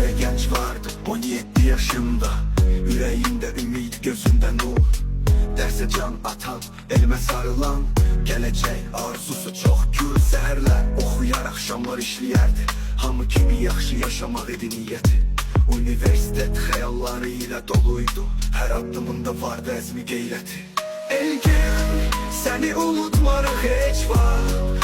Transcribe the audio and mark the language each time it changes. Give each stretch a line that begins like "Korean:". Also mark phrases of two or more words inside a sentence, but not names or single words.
Turkish: genç vardı 17 yaşımda. Yüreğimde ümit, gözümde nur. Derse can atan, elime sarılan, geleceğe arzusu çok gür.
Azerbaijani: Səhərlər oxuyar, axşamlar işləyərdi. Hamı kimi yaxşı yaşamaq idi niyyəti. Universitet xəyalları ilə doluydu. Hər addımında vardı əzmi qeyrəti. Elgin, səni unutmarıq heç vaxt.